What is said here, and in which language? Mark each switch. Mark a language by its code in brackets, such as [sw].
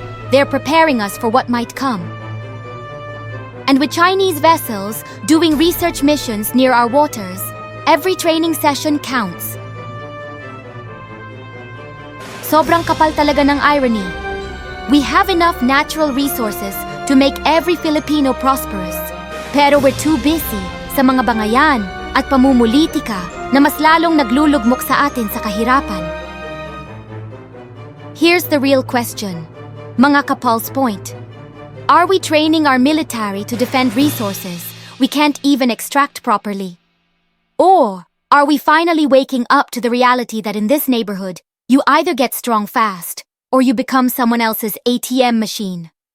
[en] They're preparing us for what might come. And with Chinese vessels doing research missions near our waters, every training session counts. [tl] Sobrang kapal talaga ng [en] irony. We have enough natural resources to make every Filipino prosperous. [tl] Pero [en] we're too busy [tl] sa mga bangayan at pamumulitika na mas lalong naglulugmok sa atin sa kahirapan. [en] Here's the real question. [tl] Mga kapulse point. [en] Are we training our military to defend resources we can't even extract properly? Or are we finally waking up to the reality that in this neighborhood, you either get strong fast or you become someone else's ATM machine?